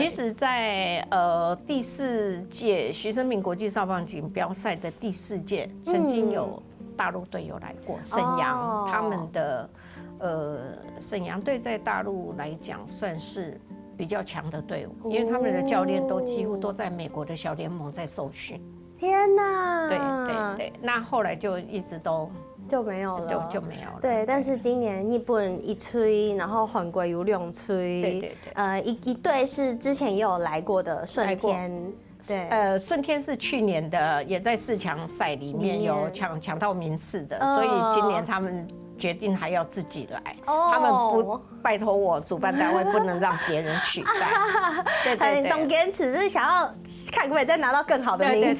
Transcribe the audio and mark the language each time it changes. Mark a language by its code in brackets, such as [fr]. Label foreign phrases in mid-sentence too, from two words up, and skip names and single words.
[zh] 其實在第4屆徐生明國際少棒錦標賽的第4屆，曾經有大陸隊有來過沈陽，他們的沈陽隊在大陸來講算是比較強的隊伍，因為他們的教練都幾乎都在美國的小聯盟在受訓。天哪！對，那後來就一直都。就沒有了，就沒有了。對，但是今年日本一吹，然後韓國有2吹，對，一隊是之前也有來過的順天，對，順天是去年的，也在4強賽裡面有搶到名次的，所以今年他們決定還要自己來，他們不拜託我主辦單位不能讓別人取代，很懂堅持，就是想要看可不可以再拿到更好的名次。